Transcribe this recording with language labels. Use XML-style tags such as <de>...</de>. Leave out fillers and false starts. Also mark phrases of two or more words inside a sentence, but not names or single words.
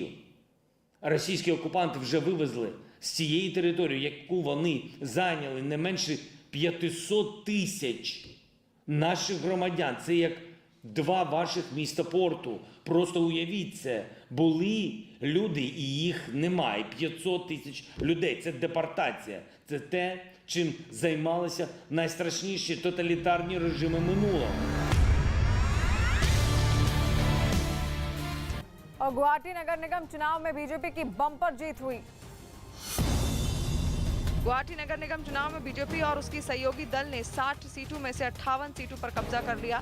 <uk>Російські окупанти вже вивезли з цієї території, яку вони зайняли, не менше 500 тисяч наших громадян. Це як 2 ваших міста порту. Просто уявіть це. Були люди і їх немає. 500 тисяч людей. Це депортація. Це те, чим займалися найстрашніші тоталітарні режими минулого.</uk> <hi>और गुवाहाटी नगर निगम चुनाव में बीजेपी की बम्पर जीत हुई। गुवाहाटी नगर निगम चुनाव में बीजेपी और उसकी सहयोगी दल ने 60 सीटों में से 58 सीटों पर कब्जा कर लिया।</hi>